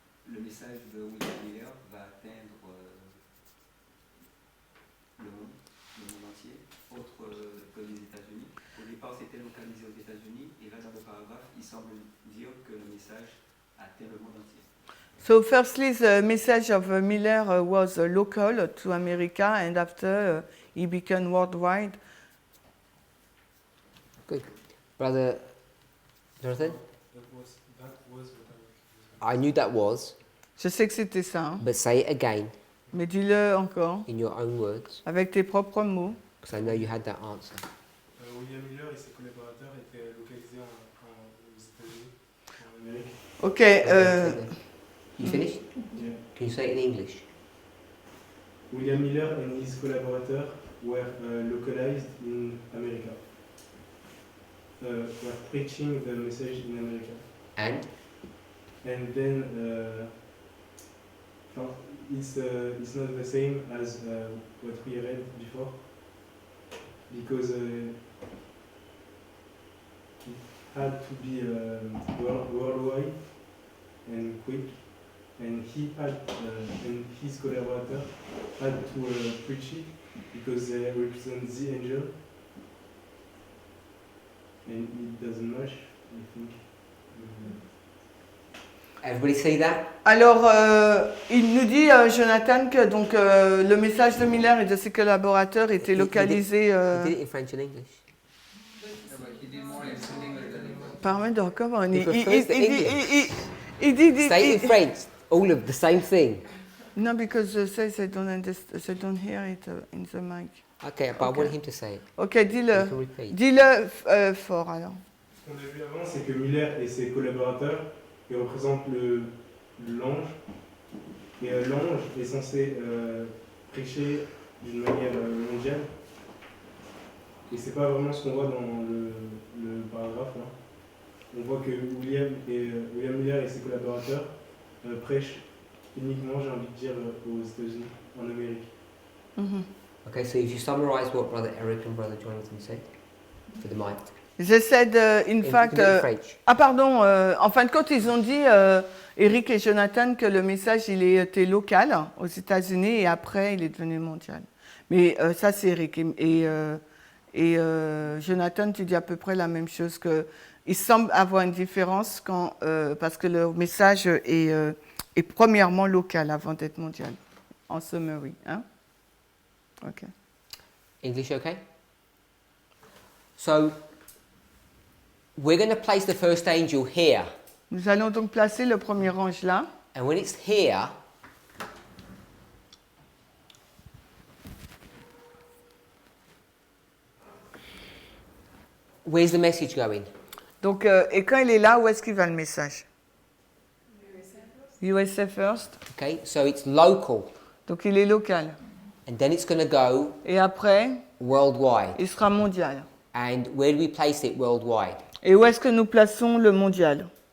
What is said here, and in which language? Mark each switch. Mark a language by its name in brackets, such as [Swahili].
[French] Le message de William Miller va atteindre le monde entier, autre que les États-Unis. Au départ, c'était localisé aux États-Unis, et là, dans le paragraphe, il semble dire que le message atteint le monde entier. [English] So firstly, the message of Miller was local to America, and after he became worldwide. Good. Brother Jonathan? That was what I knew that was, [French] Je sais que c'était ça, hein, [English] but say it again [French] mais dis-le encore, [English] in your own words, [French] avec tes propres mots. [English] because I know you had that answer. [French] William Miller et ses collaborateurs étaient localisés aux États-Unis, en Amérique. [English] Ok, You finished? Yeah. Can you say it in English? William Miller and his collaborators were localized in America. Were preaching the message in America. And? And then it's not the same as what we read before, because it had to be worldwide and quick, and he had and his collaborator had to preach it because they represent the angel, and it doesn't match, I think. Everybody see that? [French] alors il nous dit, Jonathan, que donc, le message de Miller et de ses collaborateurs était localisé... [English] He did it in French and English. Yeah, but he did more in English than in French. Parminder, come on. He prefers the [French] Il dit... [English] Say it in French, all of the same thing. No, because they say they don't hear it in the mic. Okay, but I Okay. want him to say it. Ok, You [French] dis-le. [English] can repeat. [French] Dis-le fort, alors. Ce qu'on a vu avant, c'est que Miller et ses collaborateurs, ils représentent l'ange. Et l'ange est censé prêcher d'une manière mondiale. Et c'est pas vraiment ce qu'on voit dans le paragraphe là. On voit que William Miller et ses collaborateurs prêchent uniquement, j'ai envie de dire, aux États-Unis, en Amérique. Mhm. [English] Okay, so if you summarize what Brother Eric and Brother Jonathan said for the mic. They said, in You fact... can do it in French. [French] Ah pardon, en fin de compte, ils ont dit, Eric et Jonathan, que le message, il était local aux États-Unis et après, il est devenu mondial. Mais ça, c'est Eric. Et Jonathan, tu dis à peu près la même chose, qu'il semble avoir une différence quand, parce que le message est premièrement local avant d'être mondial, en summary. Hein? Ok. [English] English okay? So, we're going to place the first angel here. [French] Nous allons donc placer le premier ange là. [English] And when it's here, where's the message going? [French] Donc, et quand il est là, où est-ce qu'il va le message? [English] USA first. Okay, so it's local. [French] Donc, il est local. [English] And then it's going to go [French] Et après, [English] worldwide. [French] il sera mondial. [English] And where do we place it worldwide? [French] Et où est-ce que nous plaçons le mondial?